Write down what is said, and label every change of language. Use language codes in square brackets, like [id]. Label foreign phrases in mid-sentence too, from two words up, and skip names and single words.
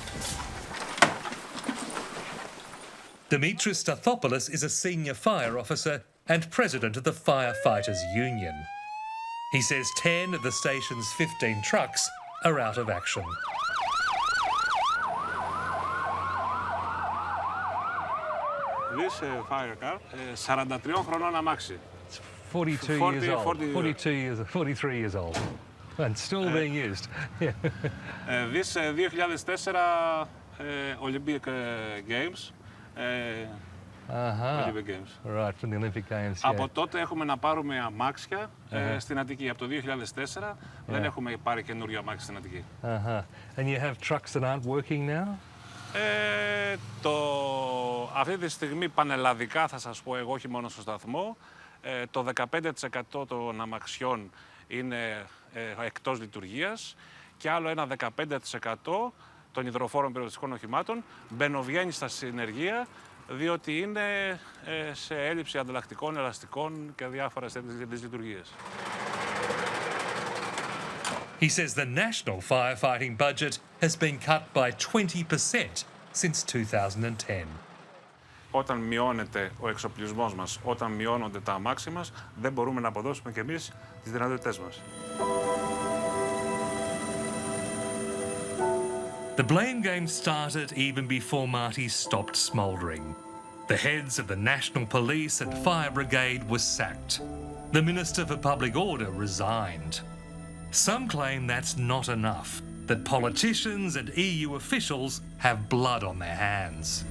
[en] Dimitris Stathopoulos is a senior fire officer and president of the Firefighters Union. He says 10 of the station's 15 trucks are out of action. This fire car, 43 [el] χρονών αμάξι. [en] 42 years old, 43 years old, and still being used. This 2004 Olympic Games. Olympic Games. Right, from the Olympic Games. [el] Από τότε έχουμε να πάρουμε αμάξια στην Αττική. Από το 2004 δεν έχουμε πάρει καινούριο αμάξι στην Αττική. [en] And you have trucks that aren't working now? [el] Αυτή τη στιγμή πανελλαδικά θα σας πω εγώ, όχι μόνο στο σταθμό, το 15% των αμαξιών είναι εκτός λειτουργίας και άλλο ένα 15% των υδροφόρων περιοδιστικών οχημάτων μπαινοβγαίνει στα συνεργεία διότι είναι σε έλλειψη ανταλλακτικών, ελαστικών και διάφορες τέτοιες λειτουργίες. [en] He says the national firefighting budget has been cut by 20% since 2010. [el] Όταν μειώνεται ο εξοπλισμός μας, όταν μειώνονται τα αμάξι μας, δεν μπορούμε να αποδώσουμε κι εμείς τις δυνατότητές μας. [en] The blame game started even before Marty stopped smouldering. The heads of the National Police and Fire Brigade were sacked. The Minister for Public Order resigned. Some claim that's not enough, that politicians and EU officials have blood on their hands.